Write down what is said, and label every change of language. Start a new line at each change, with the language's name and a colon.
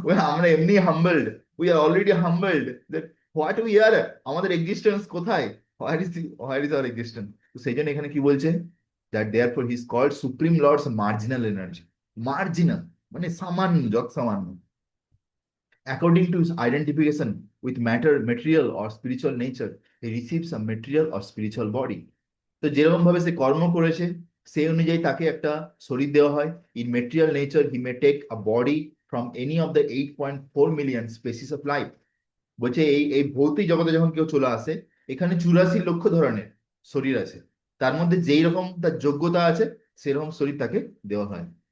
Bangla: আমরা এমনি humbled,
English: we are already humbled, that what we are,
Bangla: আমাদের এক্সিস্টেন্স কোথায়?
English: Where is our existence?
Bangla: তো সেই জন্য এখানে কি বলছে,
English: That therefore he is called supreme lord's marginal energy.
Bangla: Marginal মানে সামান্য, যত সামান্য।
English: According to his identification with matter, material or spiritual nature, he receives a material or spiritual body.
Bangla: তো যেরকম ভাবে সে কর্ম করেছে সেই অনুযায়ী তাকে একটা শরীর দেওয়া হয়।
English: In material nature he may take a body from any of the 8.4 million species of life.
Bangla: বলছে এই এই ভৌতিক জগতে যখন কেউ চলে আসে, এখানে 84 লক্ষ ধরনের শরীর আছে, তার মধ্যে যেই রকম তার যোগ্যতা আছে সেরকম শরীর তাকে দেওয়া হয়।